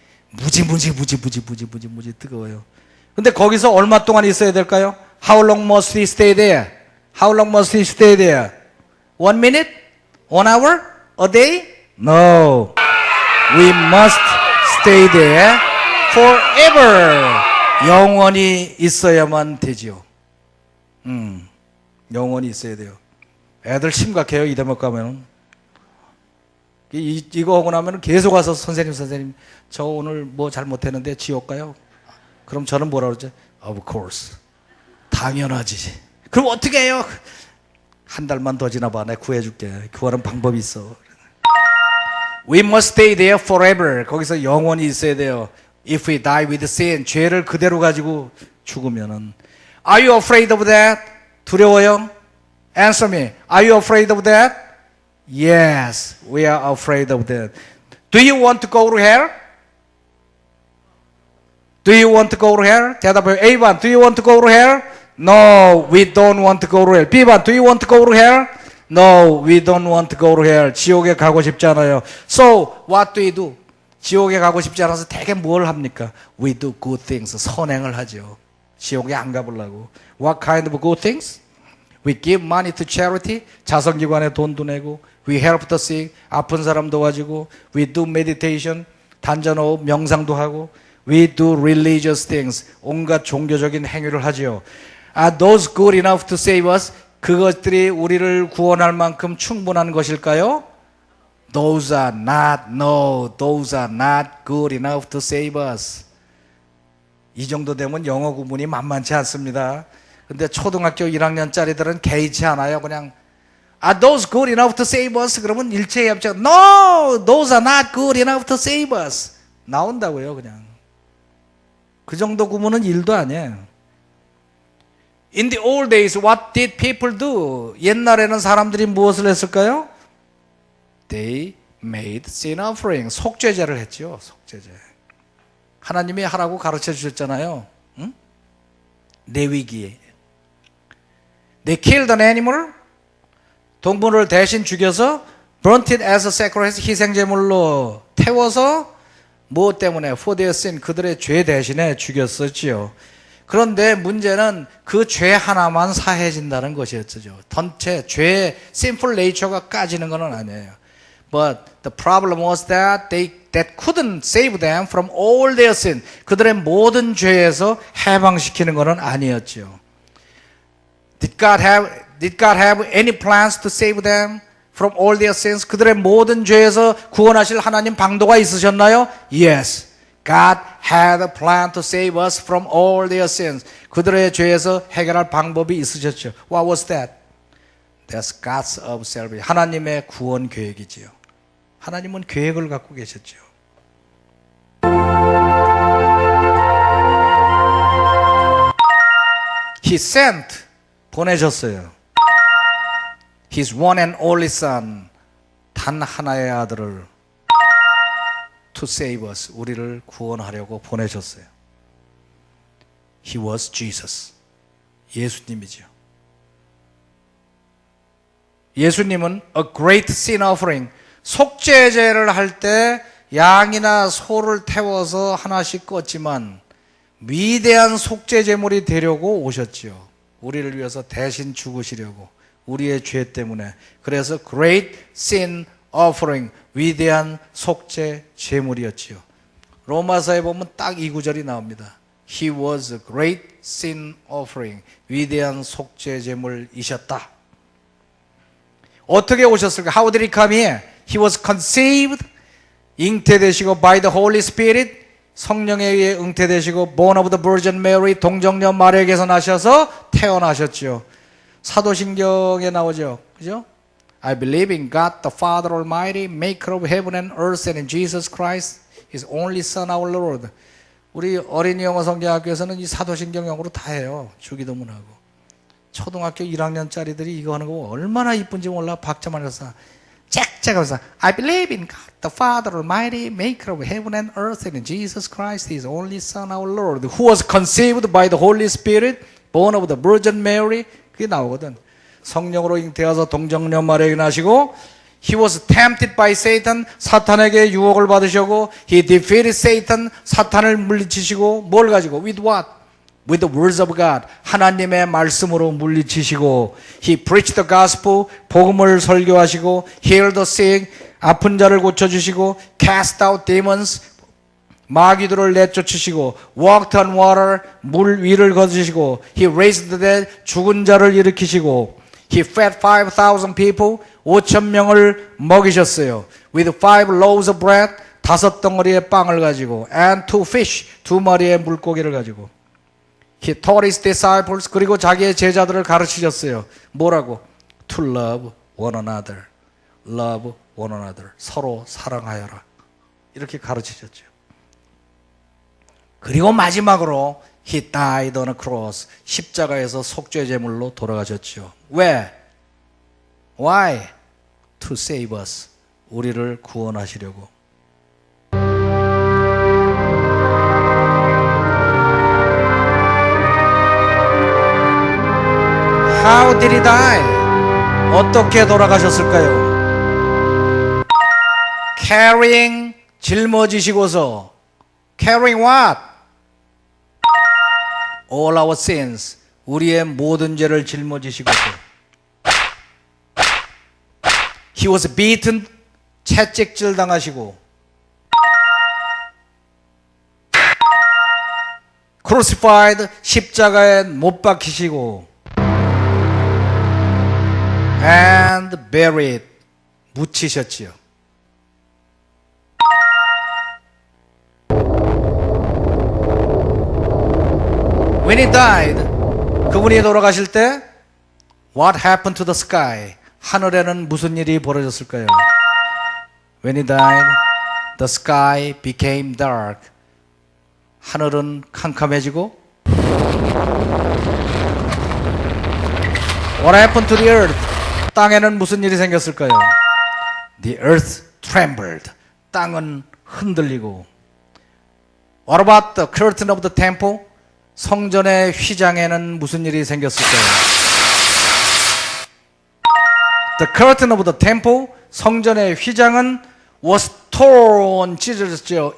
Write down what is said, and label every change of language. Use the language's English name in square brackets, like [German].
[Korean] 무지 뜨거워요. 근데 거기서 얼마 동안 있어야 될까요? [English] How long must we stay there? How long must we stay there? 1 minute? 1 hour? A day? No. We must stay there forever. [Korean] 영원히 있어야만 되지요. 영원히 있어야 돼요. 애들 심각해요. 이 대목 가면은. 이거 하고 나면 계속 와서 선생님 저 오늘 뭐 잘못했는데 지옥 가요? 그럼 저는 뭐라 그러죠? [English] Of course. [Korean] 당연하지. 그럼 어떻게 해요? 한 달만 더 지나봐. 내가 구해줄게. 구하는 방법이 있어. [English] We must stay there forever. [Korean] 거기서 영원히 있어야 돼요. [English] If we die with sin, [Korean] 죄를 그대로 가지고 죽으면은. [English] Are you afraid of that? [Korean] 두려워요? [English] Answer me. Are you afraid of that? Yes, we are afraid of that. Do you want to go to hell? Do you want to go to hell? [Korean] 대답해요. [English] A번, do you want to go to hell? No, we don't want to go to hell. B번, do you want to go to hell? No, we don't want to go to hell. [Korean] 지옥에 가고 싶지 않아요. [English] So, what do we do? [Korean] 지옥에 가고 싶지 않아서 대개 뭘 합니까? [English] We do good things. [Korean] 선행을 하죠. 지옥에 안 가보려고. [English] What kind of good things? We give money to charity. [Korean] 자선기관에 돈도 내고. [English] We help the sick. [Korean] 아픈 사람 도와주고. [English] We do meditation. [Korean] 단전호흡, 명상도 하고. [English] We do religious things. [Korean] 온갖 종교적인 행위를 하지요. [English] Are those good enough to save us? [Korean] 그것들이 우리를 구원할 만큼 충분한 것일까요? [English] Those are not, no, those are not good enough to save us. [Korean] 이 정도 되면 영어 구문이 만만치 않습니다. 근데 초등학교 1학년짜리들은 개의치 않아요. [English] 그냥 Are those good enough to save us? [Korean] 그러면 일체협작 [English] No, those are not good enough to save us. [Korean] 나온다고요, 그냥. 그 정도 구문은 일도 아니에요. [English] In the old days, what did people do? [Korean] 옛날에는 사람들이 무엇을 했을까요? [English] They made sin offering. [Korean] 속죄제를 했죠, 속죄제. 하나님이 하라고 가르쳐 주셨잖아요. 응? 레위기에. [English] They killed an animal. [Korean] 동물을 대신 죽여서 [English] burnt it as a sacrifice. [Korean] 희생제물로 태워서 무엇 때문에? [English] For their sin. [Korean] 그들의 죄 대신에 죽였었지요. 그런데 문제는 그 죄 하나만 사해진다는 것이었죠. 전체 죄의 [English] sinful nature [Korean] 가 까지는 건 아니에요. [English] But the problem was that that couldn't save them from all their sin. [Korean] 그들의 모든 죄에서 해방시키는 것은 아니었죠. [English] Did God have any plans to save them from all their sins? [Korean] 그들의 모든 죄에서 구원하실 하나님 방도가 있으셨나요? [English] Yes. God had a plan to save us from all their sins. [Korean] 그들의 죄에서 해결할 방법이 있으셨죠. [English] What was that? That's God's of salvation. [Korean] 하나님의 구원 계획이지요. 하나님은 계획을 갖고 계셨죠. [English] He sent, [Korean] 보내셨어요. [English] His one and only son, [Korean] 단 하나의 아들을 [English] to save us, [Korean] 우리를 구원하려고 보내셨어요. [English] He was Jesus. [Korean] 예수님이죠. 예수님은 [English] a great sin offering, [Korean] 속죄제를 할 때 양이나 소를 태워서 하나씩 껐지만 위대한 속죄제물이 되려고 오셨지요. 우리를 위해서 대신 죽으시려고, 우리의 죄 때문에. 그래서 [English] great sin offering, [Korean] 위대한 속죄제물이었지요. 로마서에 보면 딱 이 구절이 나옵니다. [English] He was a great sin offering, [Korean] 위대한 속죄제물이셨다. 어떻게 오셨을까? [English] How did he come here? He was conceived, [Korean] 잉태되시고 [English] by the Holy Spirit, [Korean] 성령에 의해 잉태되시고 [English] born of the Virgin Mary, [Korean] 동정녀 마리아에게서 나셔서 태어나셨죠. 사도신경에 나오죠. 그죠? [English] I believe in God the Father Almighty, maker of heaven and earth, and in Jesus Christ, His only Son, our Lord. [Korean] 우리 어린이 영어 성경학교에서는 이 사도신경 영어로 다 해요. 주기도문하고. 초등학교 1학년짜리들이 이거 하는 거 얼마나 이쁜지 몰라. 박자만 해서 짹짹하면서 [English] I believe in God the Father Almighty, maker of heaven and earth, and in Jesus Christ, His only Son, our Lord, who was conceived by the Holy Spirit, born of the Virgin Mary. [Korean] 그게 나오거든. 성령으로 잉태하서 동정녀 마리아에게 나시고 [English] He was tempted by Satan, [Korean] 사탄에게 유혹을 받으시고 [English] He defeated Satan, [Korean] 사탄을 물리치시고 뭘 가지고? [English] With what? With the words of God, [Korean] 하나님의 말씀으로 물리치시고 [English] He preached the gospel, [Korean] 복음을 설교하시고 [English] Healed the sick, [Korean] 아픈 자를 고쳐주시고 [English] Cast out demons, [Korean] 마귀들을 내쫓으시고 [English] Walked on water, [Korean] 물 위를 걷으시고 [English] He raised the dead, [Korean] 죽은 자를 일으키시고 [English] He fed 5,000 people, [Korean] 5,000명을 먹이셨어요. [English] With 5 loaves of bread, [Korean] 5 덩어리의 빵을 가지고 [English] and 2 fish, [Korean] 2마리의 물고기를 가지고 [English] He taught His disciples, [Korean] 그리고 자기의 제자들을 가르치셨어요. 뭐라고? [English] To love one another. Love one another. [Korean] 서로 사랑하여라. 이렇게 가르치셨죠. 그리고 마지막으로 [English] He died on a cross. [Korean] 십자가에서 속죄제물로 돌아가셨죠. 왜? [English] Why? To save us. [Korean] 우리를 구원하시려고. [English] How did He die? [Korean] 어떻게 돌아가셨을까요? [English] Carrying, [Korean] 짊어지시고서 [English] Carrying what? All our sins, [Korean] 우리의 모든 죄를 짊어지시고서 [English] He was beaten, [Korean] 채찍질 당하시고, [English] crucified, [Korean] 십자가에 못 박히시고, [English] and buried, [Korean] 묻히셨지요. [English] When he died, [Korean] 그분이 돌아가실 때 [English] What happened to the sky? [Korean] 하늘에는 무슨 일이 벌어졌을까요? [English] When he died, the sky became dark. [Korean] 하늘은 캄캄해지고 [English] What happened to the earth? [Korean] 땅에는 무슨 일이 생겼을까요? [English] The earth trembled. [Korean] 땅은 흔들리고 [English] What about the curtain of the temple? [Korean] 성전의 휘장에는 무슨 일이 생겼을까요? [English] The curtain of the temple, [Korean] 성전의 휘장은 [English] was torn, [Korean] 찢어졌죠.